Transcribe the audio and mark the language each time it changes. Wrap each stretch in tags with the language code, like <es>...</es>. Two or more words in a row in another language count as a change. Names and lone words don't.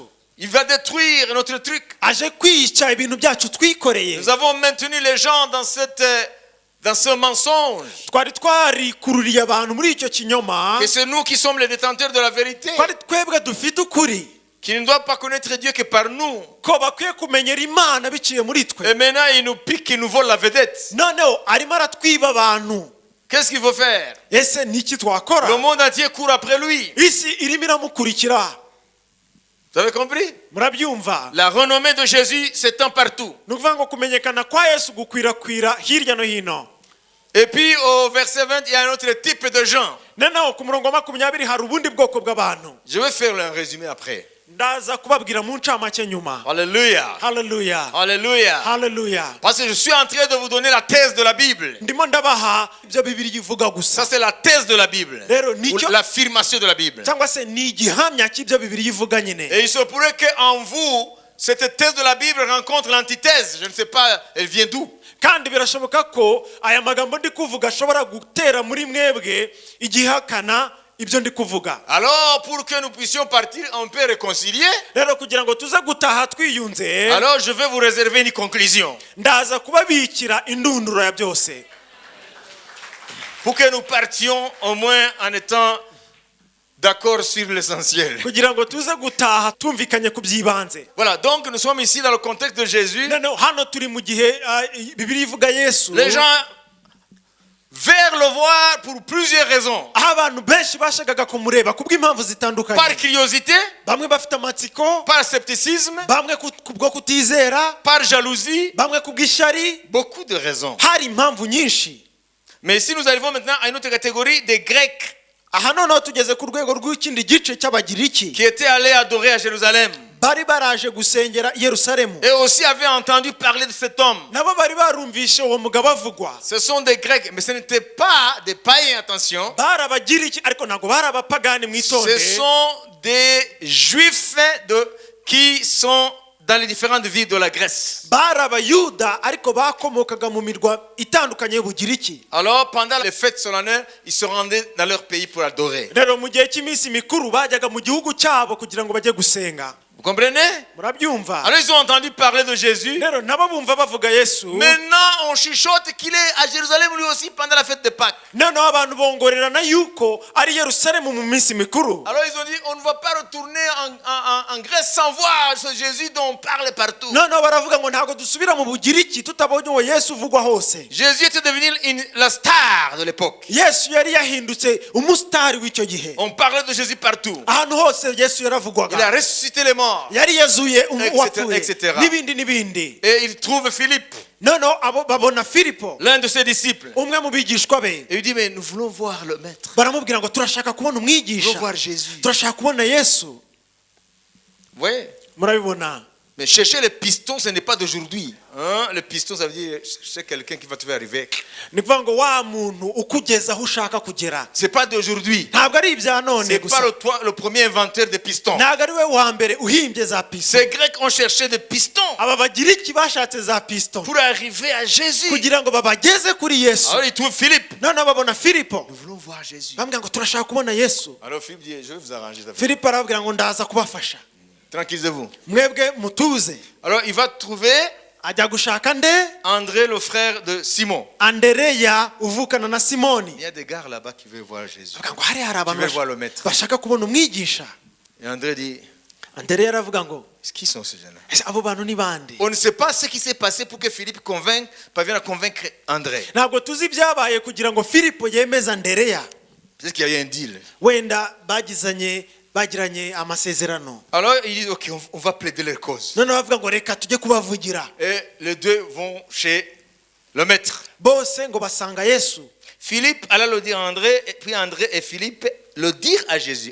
<fr>Il va détruire notre truc.</fr> <rw>aje kwica ibintu byacu twikoreye.</rw> <fr>Nous avons maintenu les gens dans ce mensonge.</fr> <rw>twari twarikururiye abantu muri icyo kinyoma.</rw> <fr>Et c'est nous qui sommes les détenteurs de la vérité.</fr> <rw>twari twebwe dufite ukuri.</rw> <fr>Qui ne doivent pas connaître Dieu que par nous.</fr> <rw>ko bakwiye kumenyera imana biciye muri twe.</rw> <fr>Et maintenant, il nous pique, il nous vole la vedette.</fr> <rw>noneho arimo aratwiba abantu.</rw> <fr>Qu'est-ce qu'il faut faire?</fr> <rw>ese ni iki twakora?</rw> <fr>Le monde entier court après lui.</fr> <rw>isi irimo iramukurikira.</rw> <fr>Vous avez compris?</fr> <rw>murabyumva?</rw> <fr>La renommée de Jésus s'étend partout.</fr> <rw>ni ukuvuga ngo kumenyekana kwa yesu gukwirakwira hirya no hino.</rw> <fr>Et puis au verset 20, il y a un autre type de gens.</fr> <rw>noneho ku murongo wa 20 hari ubundi bwoko bw'abantu.</rw> <fr>Je vais faire un résumé après.</fr> <rw>ndaza kubabwira mu ncamake nyuma.</rw> <fr>Alléluia.</fr> <rw>haleluya.</rw> <fr>Alléluia.</fr> <rw>haleluya.</rw> <fr>Parce que je suis en train de vous donner la thèse de la Bible.</fr> <rw>ndimo ndabaha ibyo bibiri ivuga</rw> <fr>Ça,</fr> <rw>gusa.</rw> <fr>c'est la thèse de la Bible.</fr> <rw>rero</rw> <fr>Ou</fr> <rw>nicyo</rw> <fr>l'affirmation de la Bible.</fr> <rw>cyangwa se ni igihamya cy'ibyo bibiri ivuga nyine.</rw> <fr>Et il se pourrait qu'en vous, cette thèse de la Bible rencontre l'antithèse. Je ne sais pas, elle vient d'où.</fr> <rw>kandi birashoboka ko aya magambo ndi kuvuga ashobora gutera muri mwebwe igihakana ibyo ndi kuvuga.</rw> <fr>Alors, pour que nous puissions partir, on peut réconcilier.</fr> <rw>rero kugira ngo tuze gutaha twiyunze.</rw> <fr>Alors, je vais vous réserver une conclusion.</fr> <rw>ndaza kubabikira indunduro ya byose.</rw> <fr>Pour que nous partions au moins en étant d'accord sur l'essentiel.</fr> <rw>kugira ngo tuze gutaha tumvikanye ku by'ibanze.</rw> <fr>Voilà, donc nous sommes ici dans le contexte de Jésus.</fr> <rw>noneho hano turi mu gihe bibiri ivuga yesu.</rw> <fr>Les gens vers le voir pour plusieurs raisons.</fr> <rw>aho abantu benshi bashakaga kumureba kubw'impamvu zitandukanye,</rw> <fr>Par curiosité,</fr> <rw>bamwe bafite amatsiko,</rw> <fr>par scepticisme,</fr> <rw>bamwe kubwo kutizera,</rw> <fr>par jalousie,</fr> <rw>bamwe kubw'ishyari.</rw> <fr>beaucoup de raisons.</fr> <rw>Hari impamvu nyinshi.</rw> <fr>Mais si nous arrivons maintenant à une autre catégorie des Grecs</fr> <rw>Aha noneho tugeze ku rwego rw'ikindi gice cy'Abagiriki</rw> <fr>qui étaient allés adorer à Jérusalem</fr> <rw>bari baraje gusengera i Yerusalemu,</rw> <fr>et aussi avaient entendu parler de cet homme.</fr> <rw>nabo bari barumvishe uwo mugabo avugwa.</rw> <fr>Ce sont des Grecs, mais ce n'étaient pas des païens, attention.</fr> <rw>Bari Abagiriki ariko ntabwo bari abapagani, mwitonde.</rw> <fr>Ce sont des Juifs qui sont dans les différentes villes de la Grèce.</fr> <rw>Bari Abayuda ariko bakomokaga mu mirwa itandukanye y'Ubugiriki.</rw> <fr>Alors, pendant les fêtes solennelles, ils se rendaient dans leur pays pour adorer.</fr> <rw>Rero mu gihe cy'iminsi mikuru bajyaga mu gihugu cyabo kugira ngo bajye gusenga.</rw> <fr>Vous comprenez?</fr> <rw>Murabyumva?</rw> <fr>Alors, ils ont entendu parler de Jésus.</fr> <rw>Rero nabo bumva bavuga Yesu.</rw> <fr>Maintenant, on chuchote qu'il est à Jérusalem lui aussi pendant la fête de Pâques.</fr> <rw>Noneho abantu bongorerana yuko ari Yerusalemu mu minsi mikuru.</rw> <fr>Alors, ils ont dit, on ne va pas retourner en Grèce sans voir ce Jésus dont on parle partout.</fr> <rw>Noneho baravuga ngo ntabwo dusubira mu Bugiriki tutabonye uwo Yesu uvugwa hose.</rw> <fr>Jésus était devenu la star de l'époque.</fr> <rw>Yesu yari yahindutse umusitari w'icyo gihe.</rw> <fr>On parlait de Jésus partout.</fr> <rw>Ahantu hose Yesu</rw> <fr>Il a</fr> <rw>yaravugwaga.</rw> <fr>ressuscité les morts.</fr> <rw>Yari yazuye uwapfuye</rw> <fr>etc.</fr> <rw>n'ibindi n'ibindi.</rw> <fr>Et il trouve Philippe,</fr> <rw>Noneho abo babona Filipo,</rw> <fr>l'un de ses disciples.</fr> <rw>umwe mu bigishwa be.</rw> <fr>Et il dit, mais nous voulons voir le maître.</fr> <rw>Baramubwira ngo turashaka kubona</rw> <fr>Nous voulons</fr> <rw>umwigisha,</rw> <fr>voir Jésus.</fr> <rw>turashaka kubona Yesu.</rw> <fr>Vous voyez?</fr> <rw>Murabibona?</rw> <fr>Mais chercher les pistons, ce n'est pas d'aujourd'hui. Hein? Le piston, ça veut dire c'est quelqu'un qui va te faire arriver.</fr> <rw>Ni kuvuga ngo wa muntu ukugeza aho ushaka kugera.</rw> <fr>C'est pas d'aujourd'hui.</fr> <rw>Ntabwo ari ibya none</rw> <fr>C'est pas</fr> <rw>gusa.</rw> <fr>le premier inventeur des pistons.</fr> <rw>Ntabwo ari we wa mbere uhimbye za pisto.</rw> <fr>Ces Grecs ont cherché des pistons</fr> <rw>Aba Bagiriki bashatse za pisto</rw> <fr>pour arriver à Jésus.</fr> <rw>kugira ngo babageze kuri Yesu.</rw> <fr>Alors ils trouvent Philippe.</fr> <rw>Noneho babona Filipo,</rw> <fr>Nous voulons voir Jésus.</fr> <rw>bamubwira ngo turashaka kubona Yesu.</rw> <fr>Alors Philippe dit, je vais vous arranger ça.</fr> <rw>Filipo arababwira ngo ndaza kubafasha,</rw> <fr>Tranquillisez-vous.</fr> <rw>mwebwe mutuze.</rw> <fr>Alors il va trouver</fr> <rw>Ajya gushaka nde?</rw> <fr>André, le frère de Simon.</fr> <rw>Andereya uvukana na Simoni.</rw> <fr>Il y a des gars là-bas qui veulent voir Jésus.</fr> <rw>Avuga ngo hariya hari</rw> <fr>Qui</fr> <rw>abantu</rw> <fr>veulent voir le maître.</fr> <rw>bashaka kubona umwigisha.</rw> <fr>Et André dit,</fr> <rw>Andereya aravuga ngo</rw> <fr>qui sont ces gens-là?</fr> <rw>ese abo bantu ni bande?</rw> <fr>On ne sait pas ce qui s'est passé pour que Philippe parvienne à convaincre André.</fr> <rw>Ntabwo tuzi ibyabaye kugira ngo Filipo yemeze Andereya.</rw> <fr>Peut-être qu'il y a eu un deal.</fr> <rw>Wenda bagiranye amasezerano.</rw> <fr>Alors ils disent, ok, on va plaider leur cause.</fr> <rw>Noneho bavuga ngo reka tujye kubavugira.</rw> <fr>Et les deux vont chez le maître.</fr> <rw>Bose ngo basanga Yesu.</rw> <fr>Philippe alla le dire à André, et puis André et Philippe le dire à Jésus.</fr>